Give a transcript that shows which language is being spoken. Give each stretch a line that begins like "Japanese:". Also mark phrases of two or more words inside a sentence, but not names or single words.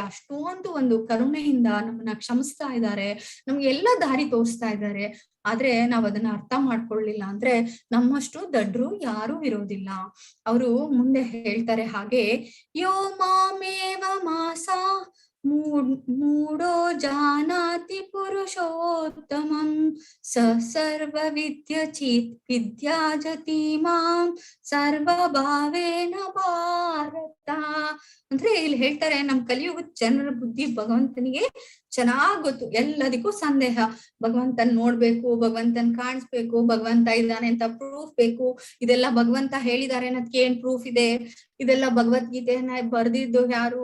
Kannada: ಅಷ್ಟೊಂದು ಒಂದು ಕರುಣೆಯಿಂದ ನಮ್ಮನ್ನ ಕ್ಷಮಿಸ್ತಾ ಇದ್ದಾರೆ, ನಮ್ಗೆ ಎಲ್ಲ ದಾರಿ ತೋರಿಸ್ತಾ ಇದ್ದಾರೆ. ಆದ್ರೆ ನಾವ್ ಅದನ್ನ ಅರ್ಥ ಮಾಡ್ಕೊಳ್ಳಿಲ್ಲ ಅಂದ್ರೆ ನಮ್ಮಷ್ಟು ದಡ್ರು ಯಾರು ಇರೋದಿಲ್ಲ. ಅವರು ಮುಂದೆ ಹೇಳ್ತಾರೆ ಹಾಗೆ,
Sanskrit: ಯೋ ಮಾಮೇವ ಮಾಸಾ ಮೂಢೋ ಜಾನಾತಿ ಪುರುಷೋತ್ತಮಂ ಸ ಸರ್ವ ವಿದ್ಯಾಜತಿ ಮಾಂ ಸರ್ವಭಾವೇನ ಭಾರತ.
Kannada: ಅಂದ್ರೆ ಇಲ್ಲಿ ಹೇಳ್ತಾರೆ, ನಮ್ ಕಲಿಯುಗದ ಜನರ ಬುದ್ಧಿ ಭಗವಂತನಿಗೆ ಚೆನ್ನಾಗ್ ಗೊತ್ತು. ಎಲ್ಲದಕ್ಕೂ ಸಂದೇಹ, ಭಗವಂತನ್ ನೋಡ್ಬೇಕು, ಭಗವಂತನ್ ಕಾಣಿಸ್ಬೇಕು, ಭಗವಂತ ಇದ್ದಾನೆ ಅಂತ ಪ್ರೂಫ್ ಬೇಕು. ಇದೆಲ್ಲ ಭಗವಂತ ಹೇಳಿದ್ದಾರೆ ಅನ್ನೋದಕ್ಕೆ ಏನ್ ಪ್ರೂಫ್ ಇದೆ? ಇದೆಲ್ಲ ಭಗವದ್ಗೀತೆಯನ್ನ ಬರ್ದಿದ್ದು ಯಾರು?